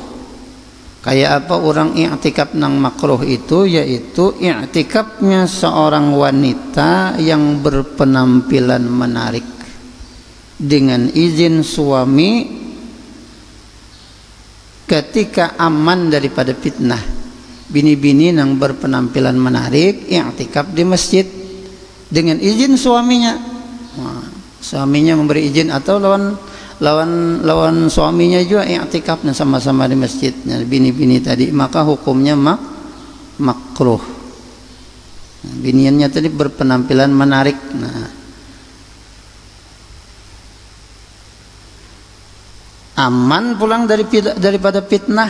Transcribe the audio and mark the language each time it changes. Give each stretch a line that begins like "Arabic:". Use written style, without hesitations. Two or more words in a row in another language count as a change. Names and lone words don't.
Indonesian: Kayak apa orang i'tikaf nang makruh itu, yaitu i'tikafnya seorang wanita yang berpenampilan menarik dengan izin suami ketika aman daripada fitnah. Bini-bini yang berpenampilan menarik i'tikaf di masjid dengan izin suaminya. Nah, suaminya memberi izin atau lawan suaminya juga i'tikaf sama-sama di masjid. Nah, bini-bini tadi maka hukumnya makruh. Nah, biniannya tadi berpenampilan menarik. Nah, aman pulang daripada fitnah.